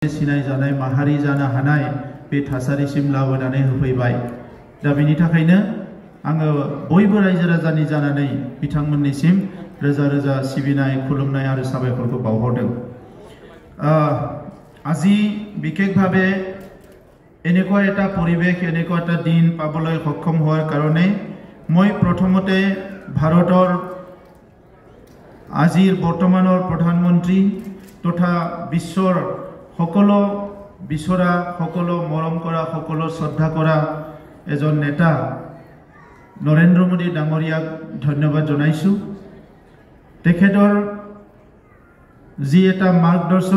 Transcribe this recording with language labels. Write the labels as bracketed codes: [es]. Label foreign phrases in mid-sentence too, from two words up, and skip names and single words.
[brx] सिनाय जानाय माहारि जानो हानाय बे थासारिसिम लाबोनानै होफैबाय दा बेनि थाखायनो आङो बयबो रायजो राजानि जानानै बिथांमोननिसिम रोजा रोजा सिबिनाय खुलुमनाय आरो साबायखरखौ बावहरदों [as] আজি বিশেষভাৱে এনেকুৱা এটা পৰিৱেশ এনেকুৱা এটা দিন পাবলৈ সক্ষম হোৱাৰ কাৰণে মই প্ৰথমতে ভাৰতৰ আজিৰ বৰ্তমানৰ প্ৰধানমন্ত্ৰী তথা বিশ্বৰ সকলো বিচৰা সকলো মৰম কৰা সকলো শ্ৰদ্ধা কৰা এজন নেতা নৰেন্দ্ৰ মোদী ডাঙৰীয়াক ধন্যবাদ জনাইছো তেখেতৰ যি এটা মাৰ্গদৰ্শন